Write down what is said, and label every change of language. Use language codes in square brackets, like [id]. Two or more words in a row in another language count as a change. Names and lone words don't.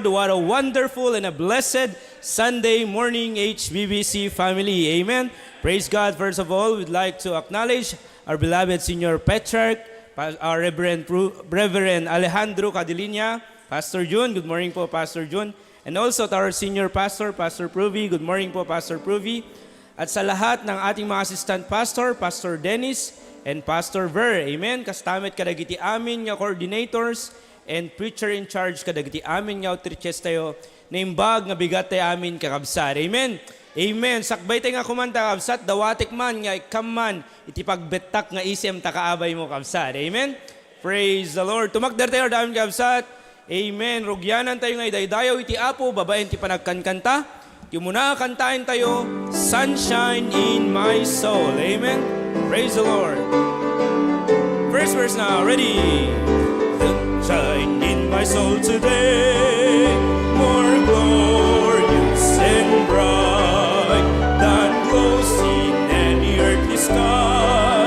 [en] What a wonderful and a blessed Sunday morning, HBBC family. Amen. Praise God. First of all, we'd like to acknowledge our beloved Senior Patriarch, our Reverend Alejandro Cadilinia, Pastor Jun. Good morning po, Pastor Jun. And also to our Senior Pastor, Pastor Pruvi. Good morning po, Pastor Pruvi. [tl] At sa lahat ng ating mga assistant pastor, Pastor Dennis and Pastor Ver. [ilo] Amen. Kastamit kadagiti amin nga [en] coordinators and preacher in charge [ilo] kadagiti amin nga outreaches tayo na imbag nga bigat tayo amin kakabsat. Amen. Amen. Sakbay tayo nga kumanta kabsat, dawatik man nga ikaman iti pagbetak nga isem takaabay mo kabsat. [en] Amen. Praise the Lord. [ilo] Tumakder tayo damin kabsat. Amen. Rugyanan tayo nga idaydayaw iti apo, babaen ti panagkankanta. [tl] Yung muna kantahin tayo, Sunshine in My Soul. Amen. [en] Praise the Lord. First verse now. Ready? Sunshine in my soul today, more glorious and bright than glows in any earthly sky.